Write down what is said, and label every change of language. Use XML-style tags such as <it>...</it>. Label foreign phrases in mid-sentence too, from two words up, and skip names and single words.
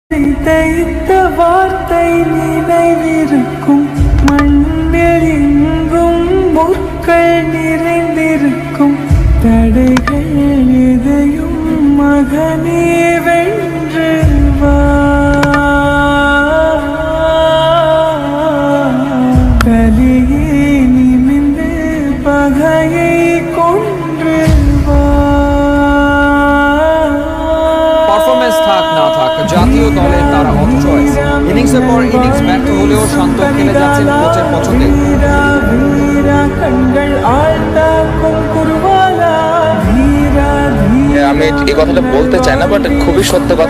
<ta>தைத்த வார்த்தை நினைவிருக்கும் மண்ணில் எங்கும் முற்கள் நிறைந்திருக்கும் தடைகள் எதையும் மகனே வென்று வா கலியே நிமிந்து பகையை கொன்று வா</ta> <bn>পারফরম্যান্স থাক না থাক জাতীয় দলের তারা অচয়েস ইনিংসের পর ইনিংস ব্যর্থ হলেও শান্ত খেলে যাচ্ছেন কোচের পছন্দে। আমি এই কথাটা বলতে চাই না, বাট খুবই সত্য কথা।</bn>